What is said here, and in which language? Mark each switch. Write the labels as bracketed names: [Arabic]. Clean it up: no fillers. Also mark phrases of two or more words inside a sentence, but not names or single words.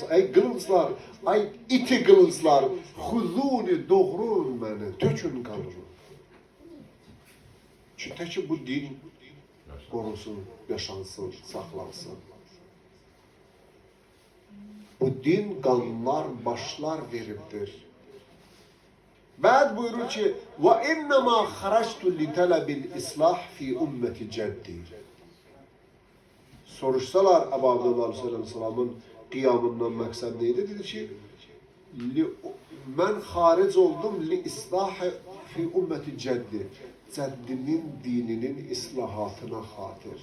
[Azerbaijani] Ey qılınclar, ay iti qılınclar, xuzuni, doğrun məni, tökün qanımı. Ki, təki bu din qorunsun, yaşansın, saxlansın. Bu din qanlar, başlar veribdir. Bəd buyurur ki, [Arabic] وَاِنَّمَا خَرَجْتُ لِتَلَبِ الْإِصْلَاحِ فِي أمة جدي. [Azerbaijani] Soruşsalar Əbu Abdullah Aleyhisselamın qiyamından məqsəd neydi? Dedi ki, mən xaric oldum [Arabic] لإصلاح في أمة جدي. [Azerbaijani] Cəddimin dininin islahatına xatir.